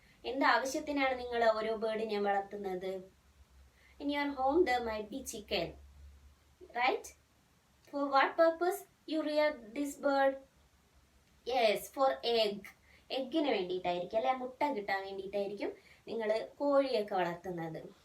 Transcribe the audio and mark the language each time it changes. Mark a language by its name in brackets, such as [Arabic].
[Malayalam] എന്ത് ആവശ്യത്തിനാണ് നിങ്ങൾ ഓരോ ബേർഡിനെ വളർത്തുന്നത്? [English] In your home there might be chicken, right? For what purpose you rear this bird? Yes, for egg. [Malayalam] എഗ്ഗിന് വേണ്ടിയിട്ടായിരിക്കും അല്ലെ, മുട്ട കിട്ടാൻ വേണ്ടിയിട്ടായിരിക്കും നിങ്ങൾ കോഴിയൊക്കെ വളർത്തുന്നത്.